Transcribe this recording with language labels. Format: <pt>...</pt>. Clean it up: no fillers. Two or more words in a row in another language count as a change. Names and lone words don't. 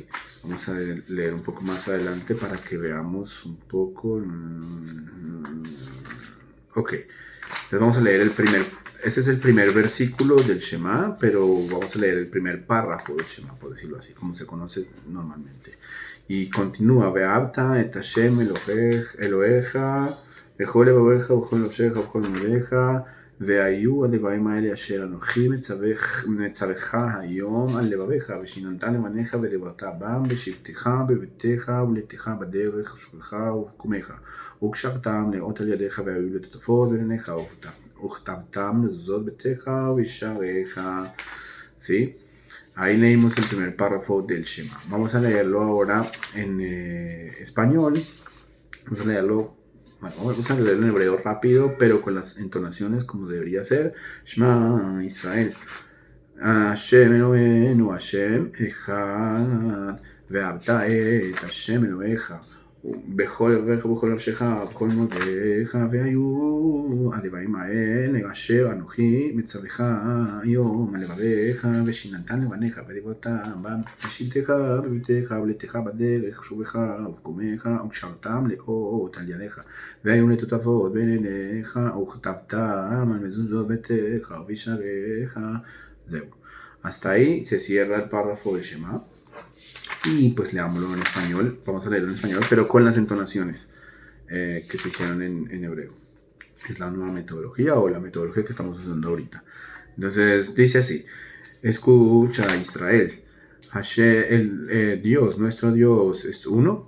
<es>Vamos a leer un poco más adelante para que veamos un poco. Ok, entonces vamos a leer ese es el primer versículo del Shema, pero vamos a leer el primer párrafo del Shema, por decirlo así, como se conoce normalmente. Y continúa,</es> <he>ואהבת את השם אלוהיך, בכל לבביך ובכל נפשך ובכל מאודיך, והיו הדברים האלה אשר אנוכי מצווך היום על לבביך, ושיננת לבניך ודיברת בם בשבתך בביתך ולתך בדרך שוכבך ובקומך, וקשרתם לאות על ידיך והיו לטוטפות בעיניך, וכתבתם לזאת ביתך ובשעריך.</he> <es>¿Sí? Ahí leímos el primer párrafo del Shema. Vamos a leerlo ahora en español. Vamos a leerlo. Bueno, vamos a leerlo en hebreo rápido, pero con las entonaciones como debería ser.</es> <he>שמע ישראל. השם אלוהינו השם אחד. ואהבת את השם אלוהיך. בכל נפשך ובכל מאודיך, והיו הדברים האלה אשר אנוכי מצווך היום על לבביך, ושיננתן לבניך ודיברותם בשבתך בביתך ולתך בדרך שובך ובקומך, וקשרתם לאות על ידיך, והיו לטוטפות בין עיניך, וכתבתם על מזוזות ביתך ובשעריך. זהו.</he> <es>Hasta ahí se cierra el párrafo de Shema. Y pues leámoslo en español, vamos a leerlo en español, pero con las entonaciones que se hicieron en hebreo. Es la nueva metodología o la metodología que estamos usando ahorita. Entonces dice así: escucha Israel, Dios, nuestro Dios es uno,</es>